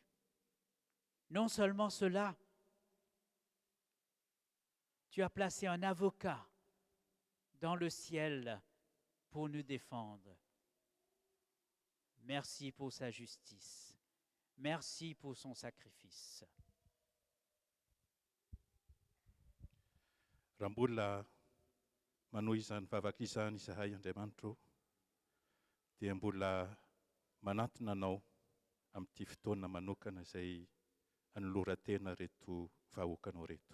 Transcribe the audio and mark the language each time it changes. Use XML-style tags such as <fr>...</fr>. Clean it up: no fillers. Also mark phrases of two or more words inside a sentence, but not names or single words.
<fr>Non seulement cela, tu as placé un avocat dans le ciel pour nous défendre. Merci pour sa justice. Merci pour son sacrifice.</fr> <mg>Raha mbola manohy izany vavaka izany izahay Andriamanitro, dia mbola manantona anao amin'ity fotoana manokana izay anolorantena reto vahoakanao reto.</mg>